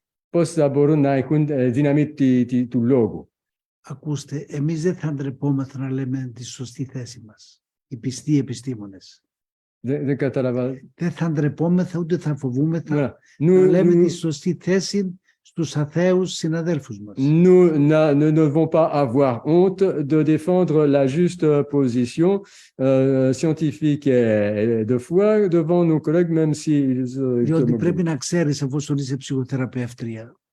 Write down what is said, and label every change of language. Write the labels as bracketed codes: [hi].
[el] Πώς θα μπορούν να έχουν δύναμη του λόγου? Ακούστε, εμείς δεν θα ντρεπόμαστε να λέμε τη σωστή θέση μας. Οι πιστοί επιστήμονες. Δεν κατάλαβα. Δεν θα ντρεπόμεθα ούτε θα φοβούμεθα να λέμε τη σωστή θέση στους αθέους συναδέλφους μας. [fr] Nous ne devons pas avoir honte de défendre la juste position scientifique et de foi devant nos collègues, même si... [el] Διότι πρέπει να ξέρεις, εφόσον είσαι ψυχοθεραπεύτρια,